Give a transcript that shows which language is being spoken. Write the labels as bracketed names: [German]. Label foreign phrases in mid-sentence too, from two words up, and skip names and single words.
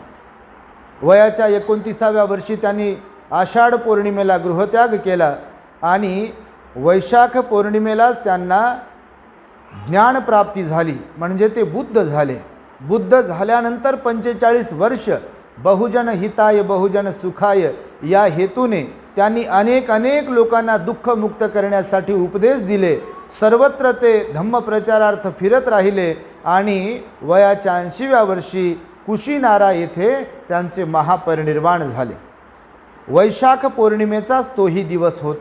[Marathi] वयाच्या 29व्या वर्षी त्यांनी आषाढ पौर्णिमेला गृहत्याग केला आणि वैशाख पौर्णिमेलाच त्यांना ज्ञानप्राप्ती झाली, म्हणजे ते बुद्ध झाले। बुद्ध झाल्यानंतर 45 वर्ष [Pali] बहुजन हिताय बहुजन सुखाय [Marathi] या हेतूने त्यांनी अनेक लोकांना दुःखमुक्त करण्यासाठी उपदेश दिले। सर्वत्र ते धम्मप्रचारार्थ फिरत राहिले आणि वयाच्या 80व्या वर्षी कुशीनारा येथे त्यांचे महापरिनिर्वाण झाले। वैशाख पौर्णिमेचाच तोही दिवस होता।